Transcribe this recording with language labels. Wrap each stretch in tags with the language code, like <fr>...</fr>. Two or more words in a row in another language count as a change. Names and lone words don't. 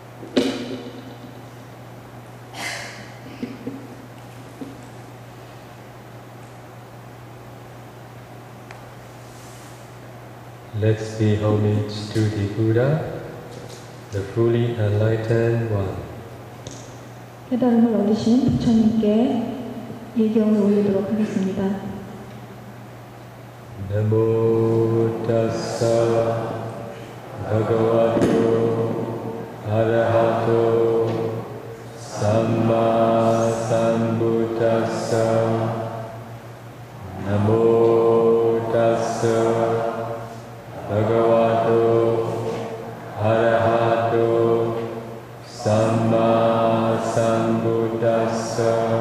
<en>Let's pay homage to the Buddha, the fully enlightened one.</en> <ko>깨달음을 얻으신 부처님께 예경을 올리도록 하겠습니다.</ko> <pi>Namo tassa bhagavato arahato samma sambuddhassa. Namo tassa Bhagavato Arahato Samma Sambuddhassa.</pi>